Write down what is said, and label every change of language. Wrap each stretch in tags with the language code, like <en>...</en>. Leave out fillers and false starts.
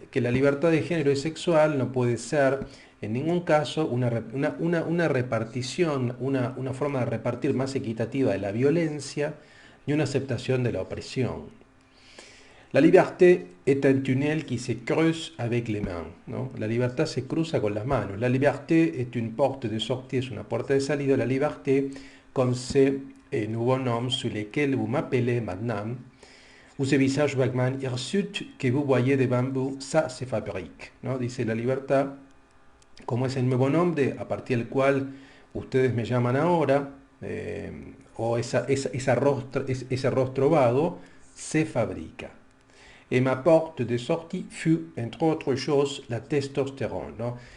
<es>Que la libertad de género y sexual no puede ser en ningún caso una repartición, una forma de repartir más equitativa de la violencia y una aceptación de la opresión.</es> <fr>La liberté est un tunnel qui se creuse avec les mains, ¿no?</fr> <es>La libertad se cruza con las manos.</es> <fr>La liberté est une porte de sortie,</fr> <es>es una puerta de salida.</es> <fr>La liberté, comme ces nouveaux noms sous lesquels vous m'appelez maintenant, ou ce visage vaguement hirsute que vous voyez devant vous, ça se fabrique, ¿no?</fr> <es>Dice la libertad, como es el nuevo nombre a partir del cual ustedes me llaman ahora, o ese rostro vago, se fabrica.</es> <fr>Et ma porte de sortie fut, entre autres choses, la testosterona, ¿no?</fr>